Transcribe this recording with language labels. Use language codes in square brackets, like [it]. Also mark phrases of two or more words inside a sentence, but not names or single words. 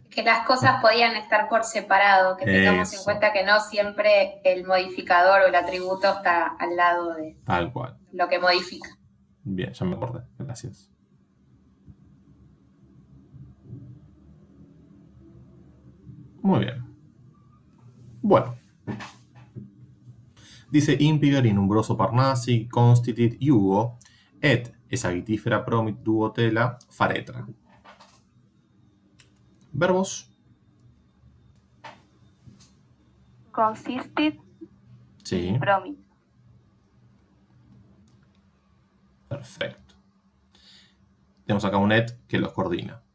[es] Que las cosas podían estar por separado, que tengamos en cuenta que no siempre el modificador o el atributo está al lado de Tal cual. lo que modifica. Bien, ya me acordé. Gracias. Muy bien. Bueno. Dice [la] Impiger in umbroso Parnassi constitit iugo et esagitifera promit duo tela faretra. [es] Verbos. Consistit Sí. promit. Perfecto. Tenemos acá un et que los coordina.